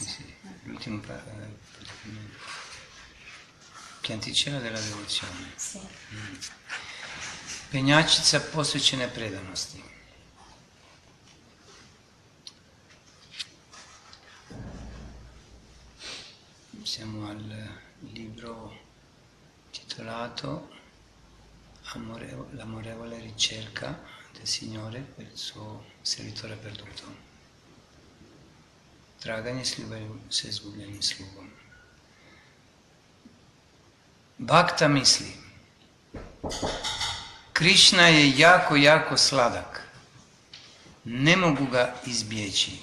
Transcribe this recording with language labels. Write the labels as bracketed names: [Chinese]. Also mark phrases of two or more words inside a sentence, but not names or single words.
[Italian] Sì. L'ultimo pianticella della devozione. Sì. [Croatian] Penjačica posvećene predanosti. Siamo al libro titolato L'amorevole ricerca del Signore per il suo servitore perduto. Traganje s ljubavlju se izgubljenim slugom. Bhakta misli, Krišna je jako sladak. Ne mogu ga izbjeći.